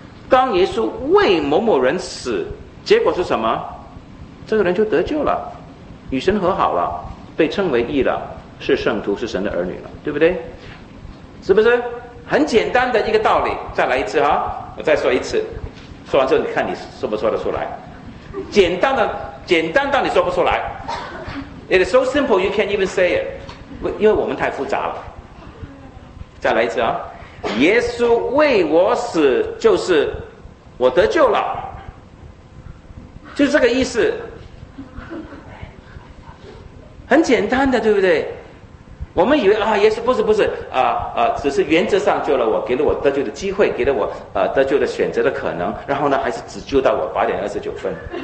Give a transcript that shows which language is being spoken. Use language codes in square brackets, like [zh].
[zh] 当耶稣为某某人死，结果是什么？这个人就得救了，与神和好了，被称为义了，是圣徒，是神的儿女了，对不对？是不是很简单的一个道理？再来一次哈，我再说一次，说完之后你看你说不说得出来？简单的。简单到你说不出来 ， [en] It is so simple you can't even say it， [zh] 因为我们太复杂了。再来一次啊，耶稣为我死，就是我得救了，就是这个意思，很简单的，对不对？我们以为啊，耶稣不是只是原则上救了我，给了我得救的机会，给了我得救的选择的可能，然后呢，还是只救到我8点29分。